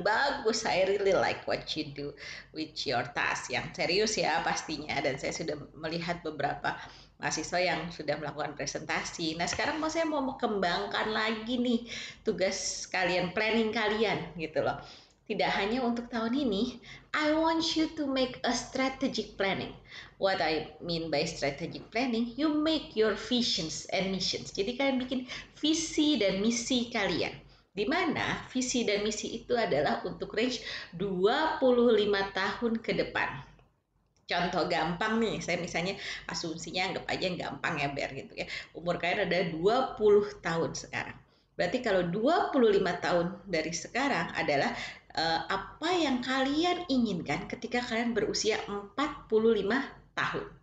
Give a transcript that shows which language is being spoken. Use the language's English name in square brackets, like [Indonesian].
[Indonesian] Bagus, [English] I really like what you do with your task. [Indonesian] Yang serius ya pastinya. Dan saya sudah melihat beberapa mahasiswa yang sudah melakukan presentasi. Nah sekarang saya mau kembangkan lagi nih tugas kalian, planning kalian gitu loh. Tidak hanya untuk tahun ini, [English] I want you to make a strategic planning. What I mean by strategic planning, you make your visions and missions. [Indonesian] Jadi kalian bikin visi dan misi kalian. Di mana visi dan misi itu adalah untuk range 25 tahun ke depan. Contoh gampang nih, saya misalnya asumsinya anggap aja yang gampang ya biar gitu ya. Umur kalian ada 20 tahun sekarang. Berarti kalau 25 tahun dari sekarang adalah apa yang kalian inginkan ketika kalian berusia 45 tahun.